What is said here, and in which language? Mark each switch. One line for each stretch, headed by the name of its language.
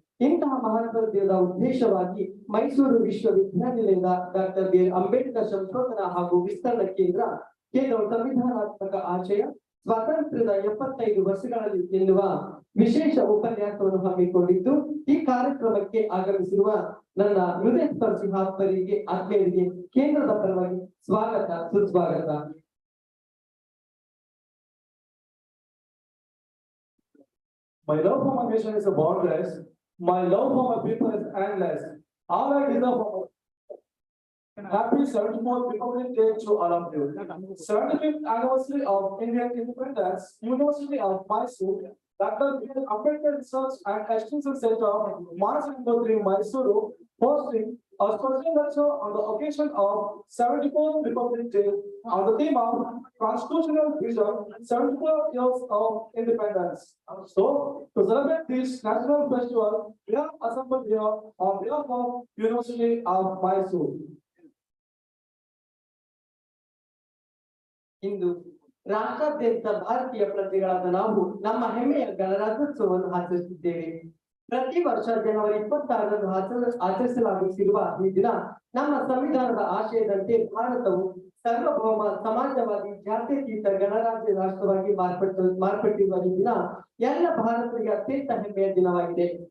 Kannada: ಇಂತಹ ಮಹತ್ವದ ಉದ್ದೇಶವಾಗಿ ಮೈಸೂರು ವಿಶ್ವವಿದ್ಯಾನಿಲಯದ ಡಾಕ್ಟರ್ ಬಿ ಅಂಬೇಡ್ಕರ್ ಸಂಶೋಧನಾ ಹಾಗೂ ವಿಸ್ತರಣಾ ಕೇಂದ್ರವು ಸಂವಿಧಾನಾತ್ಮಕ ಆಶಯ ಸ್ವಾತಂತ್ರ್ಯದ 75 ವರ್ಷಗಳಲ್ಲಿ ಎನ್ನುವ ವಿಶೇಷ ಉಪನ್ಯಾಸವನ್ನು ಹಮ್ಮಿಕೊಂಡಿದ್ದು, ಈ ಕಾರ್ಯಕ್ರಮಕ್ಕೆ ಆಗಮಿಸಿರುವ ನನ್ನ ಹೃದಯ ಸ್ಪರ್ಶಿ ಆತ್ಮೀಯರಿಗೆ ಕೇಂದ್ರದ ಪರವಾಗಿ ಸ್ವಾಗತ, ಸುಸ್ವಾಗತ.
English: My love for my nation is boundless. My love for my people is endless. All I deserve for happy 74th Republic Day to all of you. 75th anniversary of Indian independence, University of Mysore, Dr. B. Ambedkar Research and Extension Center, March 3, Mysuru, hosting a special lecture on the occasion of 74th Republic Day on the theme of constitutional vision, 74 years of independence. So, to celebrate this national festival, we have assembled here on behalf of University of Mysore.
Kannada: ಇಂದು ರಾಷ್ಟ್ರಾದ್ಯಂತ ಭಾರತೀಯ ಪ್ರಜೆಗಳಾದ ನಾವು ನಮ್ಮ ಹೆಮ್ಮೆಯ ಗಣರಾಜ್ಯೋತ್ಸವವನ್ನು ಆಚರಿಸುತ್ತಿದ್ದೇವೆ. ಪ್ರತಿ ವರ್ಷ ಜನವರಿ 26ರಂದು ಆಚರಿಸಲಾಗುತ್ತಿರುವ ಈ ದಿನ ನಮ್ಮ ಸಂವಿಧಾನದ ಆಶಯದಂತೆ ಭಾರತವು ಸಾರ್ವಭೌಮ ಸಮಾಜವಾದಿ ಜಾತ್ಯತೀತ ಗಣರಾಜ್ಯ ರಾಷ್ಟ್ರವಾಗಿ ಮಾರ್ಪಟ್ಟಿರುವ ಈ ದಿನ ಎಲ್ಲ ಭಾರತೀಯರಿಗೆ ಅತ್ಯಂತ ಹೆಮ್ಮೆಯ ದಿನವಾಗಿದೆ.